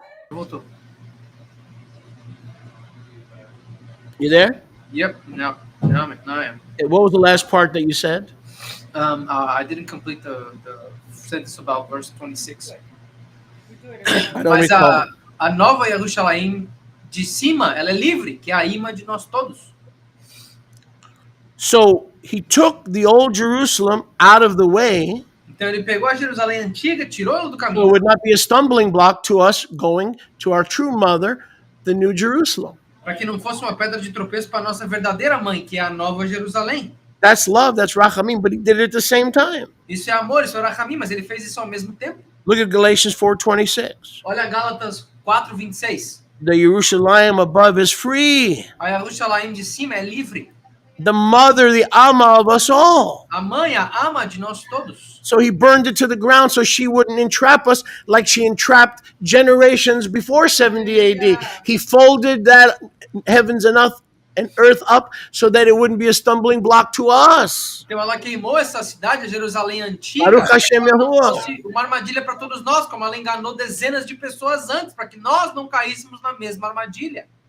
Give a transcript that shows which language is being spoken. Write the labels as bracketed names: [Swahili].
[Portuguese] Voltou. [English] You there? Yep. Now I am. What was the last part that you said? I didn't complete the sentence about verse 26. I don't [Portuguese] Mas [English] recall. [Portuguese] a nova Jerusalém de cima, ela é livre, que é a imã de nós todos. [English] So he took the old Jerusalem out of the way, [Portuguese] Então ele pegou a Jerusalém antiga, tirou ela do [English] so it [Portuguese] caminho, [English] would not be a stumbling block to us going to our true mother, the New Jerusalem. [Portuguese] para que não fosse uma pedra de tropeço para a nossa verdadeira mãe, que é a nova Jerusalém. [English] That's love, that's rachamim, but he did it at the same time. [Portuguese] Isso é amor, isso é rachamim, mas ele fez isso ao mesmo tempo. [English] Look at Galatians 4:26. [Portuguese] Olha Gálatas 4:26. [English] The Jerusalem above is free. [Portuguese] A Jerusalém de cima é livre. [English] The mother, the Amma of us all. [Portuguese] A mãe, a ama de nós todos. [English] So he burned it to the ground so she wouldn't entrap us like she entrapped generations before 70 AD. He folded that heavens and earth up so that it wouldn't be a stumbling block to us. [Portuguese] Então ela queimou essa cidade, a Jerusalém antiga, [Hebrew] Baruch Hashem Yahuwah. [Portuguese] uma armadilha para todos nós, como ela enganou dezenas de pessoas antes, para que nós não caíssemos na mesma armadilha.